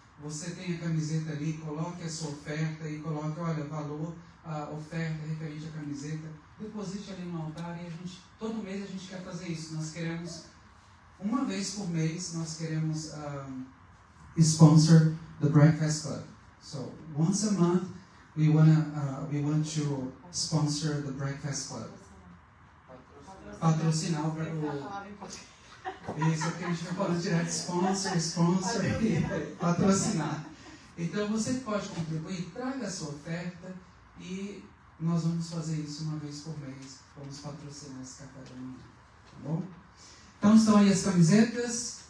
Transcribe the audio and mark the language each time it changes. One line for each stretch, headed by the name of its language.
Portuguese: Você tem a camiseta ali, coloque a sua oferta e coloque, olha, valor, a oferta referente à camiseta. Deposite ali no altar e todo mês a gente quer fazer isso. Nós queremos, uma vez por mês, nós queremos
English: sponsor the Breakfast Club. So, once a month, we want to sponsor the Breakfast Club.
Portuguese: Patrocinar o isso aqui a gente vai falando direto, sponsor e patrocinar. Então você pode contribuir, traga a sua oferta e nós vamos fazer isso uma vez por mês. Vamos patrocinar esse café da manhã, tá bom? Então estão aí as camisetas.